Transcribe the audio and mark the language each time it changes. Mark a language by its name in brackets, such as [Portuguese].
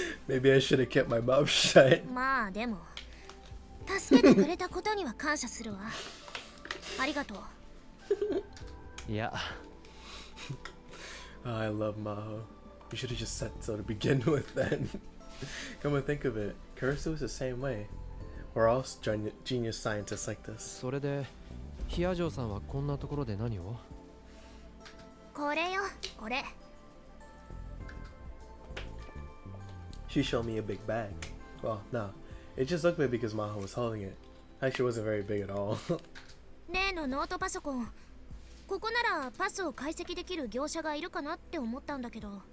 [English] Maybe I should have kept my mouth shut. [Japanese] まあでも、助けてくれたことには感謝するわ。ありがとう。いや。 [English] Oh, I love Maho. You should have just said so to begin with then. Come and think of it, Kurisu is the same way. We're all genius scientists like this. [Japanese] それで、ヒアジョーさんはこんなところで何を？これよ、これ。 [English] She showed me a big bag. Well, no. It just looked big because Maho was holding it. Actually, it wasn't very big at all. [Japanese] 例のノートパソコン。ここならパスを解析できる業者がいるかなって思ったんだけど。